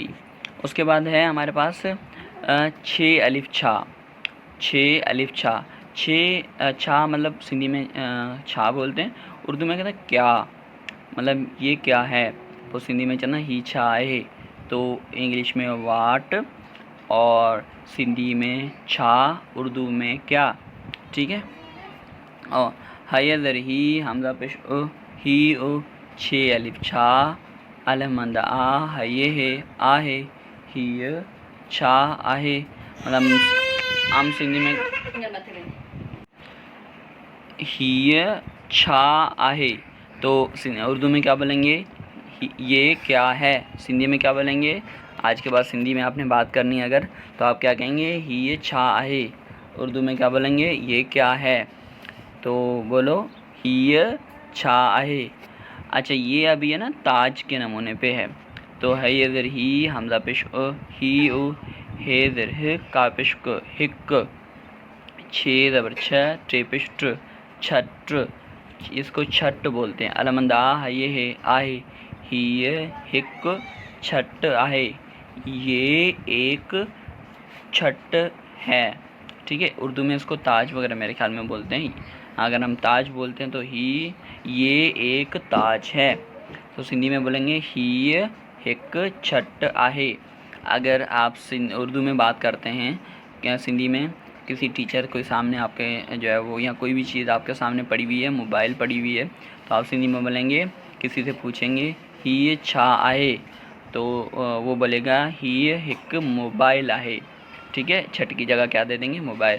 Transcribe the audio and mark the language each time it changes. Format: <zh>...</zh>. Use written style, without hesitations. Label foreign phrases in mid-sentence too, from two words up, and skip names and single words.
<ur>اس کے بعد ہے ہمارے پاس 6 الف چھا مطلب سندھی میں چھا بولتے ہیں، اردو میں کہتے ہیں کیا، مطلب یہ کیا ہے، تو سندھی میں چلنا ہی چھا ہے، تو انگلش میں واٹ اور سندھی میں چھا، اردو میں کیا، ٹھیک ہے۔ اور حیدر ہی حمزہ پیش ہی چھ الف چھا علمند آ ہیے ہے آہے</ur> <sd>ہی چھا آہے۔</sd> <ur>مطلب عام سندھی میں</ur> <sd>ہی چھا آہے،</sd> <ur>تو اردو میں کیا بولیں گے؟ یہ کیا ہے۔ سندھی میں کیا بولیں گے؟ آج کے بعد سندھی میں آپ نے بات کرنی ہے اگر، تو آپ کیا کہیں گے؟</ur> <sd>ہی چھا آہے۔</sd> <ur>اردو میں کیا بولیں گے؟ یہ کیا ہے، تو بولو</ur> <sd>ہی چھا آہے۔</sd> <ur>اچھا، یہ ابھی ہے نا تاج کے نمونے پہ ہے، تو حیدر ہی حمزہ پیش ہی حیدر کا پیش ہک چھ زبر چھ ٹے پیش ٹر چھٹ، اس کو چھٹ بولتے ہیں۔</ur> <sd>علمند آ ہیے ہے آہے ہی ہک چھٹ آہے،</sd> <ur>یہ ایک چھٹ ہے، ٹھیک ہے۔ اردو میں اس کو تاج وغیرہ میرے خیال میں بولتے ہیں۔ اگر ہم تاج بولتے ہیں تو یہ ایک تاج ہے، تو سندھی میں بولیں گے</ur> <sd>ہی ہک چھٹ آہے۔</sd> <ur>اگر آپ اردو میں بات کرتے ہیں کیا سندھی میں، کسی ٹیچر کے سامنے آپ کے جو ہے وہ یا کوئی بھی چیز آپ کے سامنے پڑی ہوئی ہے، موبائل پڑی ہوئی ہے، تو آپ سندھی میں بولیں گے، کسی سے پوچھیں گے</ur> <sd>ہی چھا آہے،</sd> <ur>تو وہ بولے گا</ur> <sd>ہی ایک موبائل آہے،</sd> <ur>ٹھیک ہے، چھٹ کی جگہ کیا دے دیں گے، موبائل۔</ur>